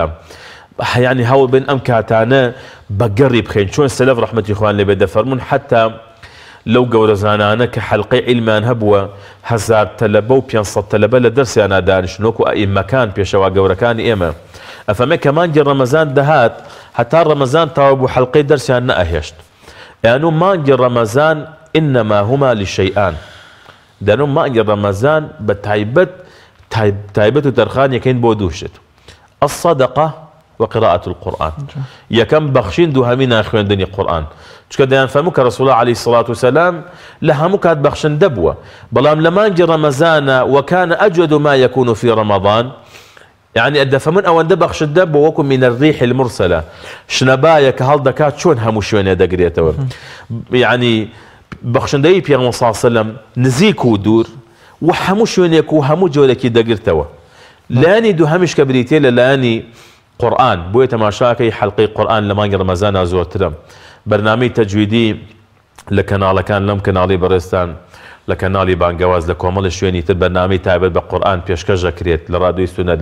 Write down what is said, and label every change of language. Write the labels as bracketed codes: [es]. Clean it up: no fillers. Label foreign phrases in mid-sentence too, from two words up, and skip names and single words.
[ckb] یعنی هەوڵ بین ئەم کاتانە بەگەڕی بخەین چۆن سەلەف ڕەحمەتی خوان لێبێ دەفەرمون حتا لەو گەورە زانانە کە حەلقەی عیلمیان هەبووە 1000 تەلەبە و 500 تەلەبە لە دەرسیانە دانیشتنەوەکو ئەئیمەکان پێشەوا گەورەکانی ئێمە ئەفەرمێ کە مانگی ڕەمەزان دەهات هەتا ڕەمەزان تەواو بوو حەلقەی دەرسیان نەئەهێشت. یانو مانگی ڕەمەزان [ar] إنما هما لشيئان [ckb] دەنو مانگی ڕەمەزان بە تایبەت و تەرخانیەکەین بۆ دووشت [ar] الصدقة وقراءة القرآن [ckb] یەکەم بەخشین دووهەمی خوێندنی قورئان چکە دەیان فەرموو کە [ar] رسول الله عليه الصلاة والسلام [ckb] لە هەموو کات بەخشندە بووە بەڵام لە مانگی ڕەمەزانە [ar] وكان أجود ما يكون في رمضان يعني [ckb] ئەدەفەرمون ئەوەندە بەخشندە بۆ وەکو [ar] من الريح المرسلة [ckb] شنەبایە کە هەڵدەکات چۆن هەموو شوێنێ دەگرێتەوە. يعني بەخشندەی پێغەمبەر [ar] صلی الله عليه وسلم [ckb] نزیک و دوور و هەموو شوێنێک و هەموو جۆرێکی دەگرتەوە. لایەنی دووهەمیش کە بریتێ لە لایەنی قورآن بۆیە تەماشاکەی حەڵقەی قورآن لە مانگی ڕەمەزانە زۆرترە بەرنامەی تەجویدی لە کەناڵەکان لەم کەناڵی بەڕێستان لە کەناڵی بانگەواز لە کۆمەڵی شوێنی تر بەرنامەی تایبەت بە قورآن پێشکەش دەکرێت لە ڕادیۆی سونەت